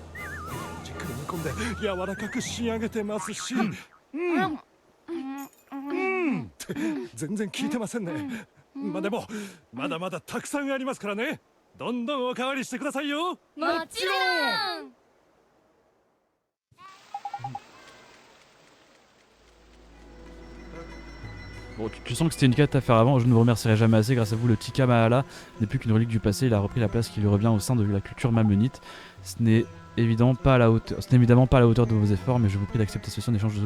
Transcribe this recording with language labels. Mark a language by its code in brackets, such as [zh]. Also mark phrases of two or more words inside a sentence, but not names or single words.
[ja] じっくり煮込んで柔らかく仕上げてますし、って全然効いてませんね。まあでもまだまだたくさんありますからね。どんどんおかわりしてくださいよ。もちろん。 [fr] Bon, tu sens que c'était une quête à faire avant, je ne vous remercierai jamais assez, grâce à vous le Tika Mahala n'est plus qu'une relique du passé, il a repris la place qui lui revient au sein de la culture mamonite. Ce n'est évidemment pas à la hauteur de vos efforts, mais je vous prie d'accepter ceci en échange de...